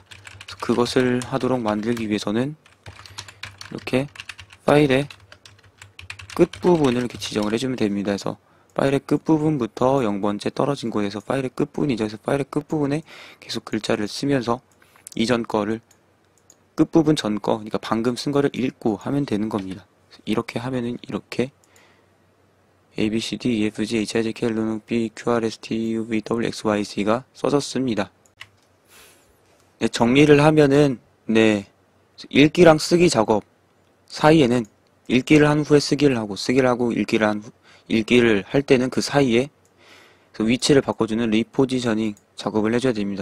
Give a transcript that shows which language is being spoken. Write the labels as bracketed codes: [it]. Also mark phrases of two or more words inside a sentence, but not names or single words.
[ko] 그것을 하도록 만들기 위해서는 이렇게 파일의 끝부분을 이렇게 지정을 해주면 됩니다. 그래서 파일의 끝부분부터 0번째 떨어진 곳에서 파일의 끝부분이죠. 그래서 파일의 끝부분에 계속 글자를 쓰면서 이전 거를 끝부분 전 거, 그러니까 방금 쓴 거를 읽고 하면 되는 겁니다. 이렇게 하면은 이렇게 A, B, C, D, E, F, G, H, I, J, K, L, M, P, Q, R, S, T, U, V, W, X, Y, Z가 써졌습니다. 네, 정리를 하면은 읽기랑 쓰기 작업 사이에는 읽기를 한 후에 쓰기를 하고 읽기를 할 때는 그 사이에 그 위치를 바꿔주는 리포지셔닝 작업을 해줘야 됩니다.